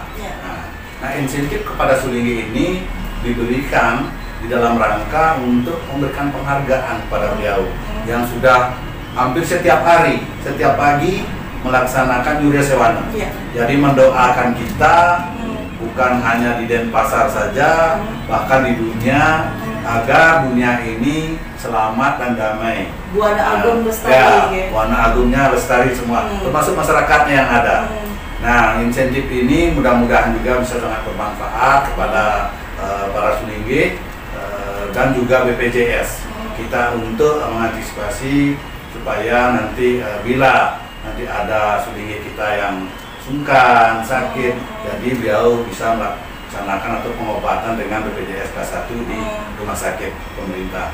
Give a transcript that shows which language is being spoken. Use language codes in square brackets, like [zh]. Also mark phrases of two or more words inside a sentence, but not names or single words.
[id] Nah, insentif kepada sulinggih ini diberikan di dalam rangka untuk memberikan penghargaan kepada beliau yang sudah hampir setiap hari, setiap pagi melaksanakan Yuria Sewana. Jadi mendoakan kita bukan hanya di Denpasar saja, bahkan di dunia agar dunia ini selamat dan damai. Buana Agung lestari. Buana Agungnya lestari semua, termasuk masyarakatnya yang ada. Nah, insentif ini mudah-mudahan juga bisa sangat bermanfaat kepada para sulinggih dan juga BPJS kita untuk mengantisipasi supaya nanti bila nanti ada sulinggih kita yang sungkan, sakit, jadi beliau bisa melaksanakan atau pengobatan dengan BPJS K1 di rumah sakit pemerintah.